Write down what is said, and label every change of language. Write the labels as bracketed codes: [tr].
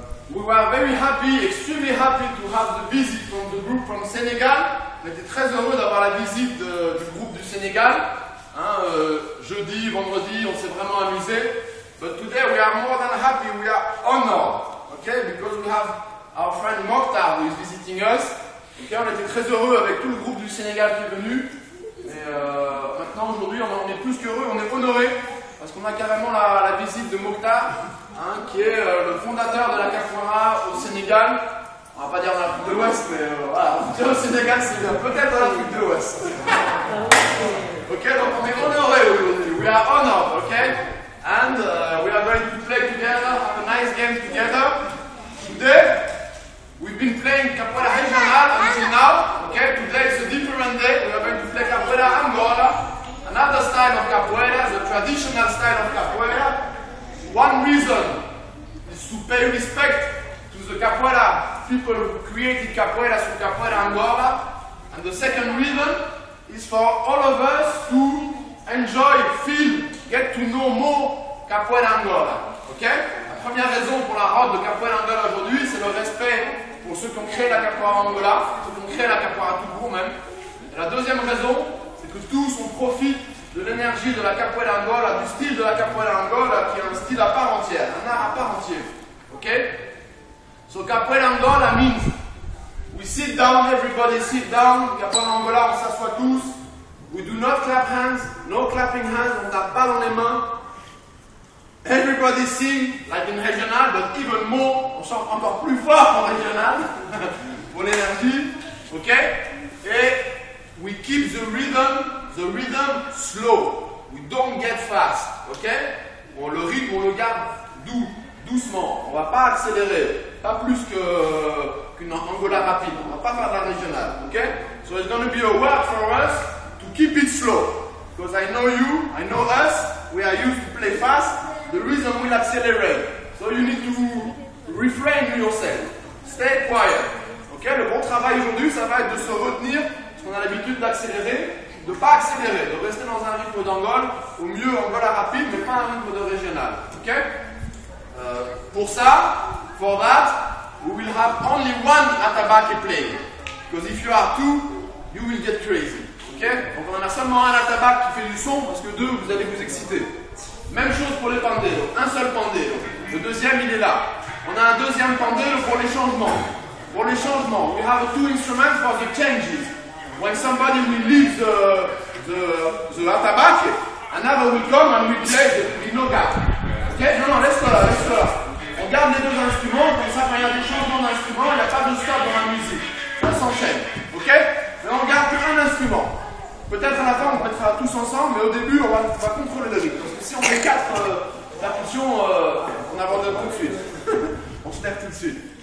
[en] We were very happy, extremely happy to have the visit from the group from Senegal. [fr] On était très heureux d'avoir la visite du groupe du Sénégal. Jeudi, vendredi, on s'est vraiment amusé. [en] But today we are more than happy, we are honored, okay? Because we have our friend Mokhtar who is visiting us. Okay? [fr] On était très heureux avec tout le groupe du Sénégal qui est venu. Et maintenant, aujourd'hui, on est plus qu'heureux, on est honoré parce qu'on a carrément la visite de Mokhtar, qui est le fondateur de la Capoeira au Sénégal. On va pas dire dans l'Afrique de l'Ouest, mais voilà, au Sénégal, c'est peut-être dans l'Afrique de l'Ouest. Ok, donc on est honoré aujourd'hui. [en] We are honored, okay? And we are going to play together, have a nice game together. Today, we've been playing Capoeira Regional until now. Okay, today is a different day. We are going to play Capoeira Angola, another style of Capoeira, the traditional style of Capoeira. One reason is to pay respect to the Capoeira people who created Capoeira through Capoeira Angola. And the second reason is for all of us to enjoy, feel, get to know more Capoeira Angola. Okay? [fr] La première raison pour la rode de Capoeira Angola aujourd'hui, c'est le respect pour ceux qui ont créé la Capoeira Angola, ceux qui ont créé la Capoeira tout court même. Et la deuxième raison, c'est que tous on profite de l'énergie de la Capoeira Angola, du style de la Capoeira Angola, qui est un style à part entière, un art à part entière. Okay? [en] So Capoeira Angola means we sit down, everybody sit down. [fr] Capoeira Angola, on s'assoit tous. [en] We do not clap hands, no clapping hands, [fr] on tape pas dans les mains. [en] Everybody sing like in regional, but even more, [fr] on chante encore plus fort en régional pour l'énergie. [en] Ok? Et we keep the rhythm slow. We don't get fast. Ok? [fr] Bon, le rythme, on le garde doucement. On va pas accélérer. Pas plus qu'une Angola rapide. On va pas faire de la régionale. Ok? [en] So it's going to be a work for us to keep it slow. Because I know you, I know us, we are used to play fast. The rhythm will accelerate. So you need to refrain yourself. Stay quiet. Ok? [fr] Le bon travail aujourd'hui, ça va être de se retenir, parce qu'on a l'habitude d'accélérer, de ne pas accélérer, de rester dans un rythme d'Angola, au mieux Angola rapide, mais pas un rythme de régional. Ok? Pour ça, [en] for that, we will have only one atabake playing. Because if you are two, you will get crazy. Ok? [fr] Donc on en a seulement un atabake qui fait du son, parce que deux, vous allez vous exciter. Même chose pour les pandéros, un seul pandéro. Le deuxième, il est là. On a un deuxième pandéro pour les changements. Pour les changements, [en] we have two instruments for the changes. When somebody will leave the atabake, another will come and we play the noga. Ok? [fr] Non, laisse-toi là, laisse-toi là. On garde les deux instruments, comme ça, quand il y a des changements d'instruments, il n'y a pas de stop dans la musique. Ça s'enchaîne. Ok? Mais on garde qu'un instrument. Peut-être à la fin, on peut faire tous ensemble, mais au début, on va contrôler le rythme. Parce que si on fait 4 percussions, on abandonne tout de suite. On se lève tout de suite.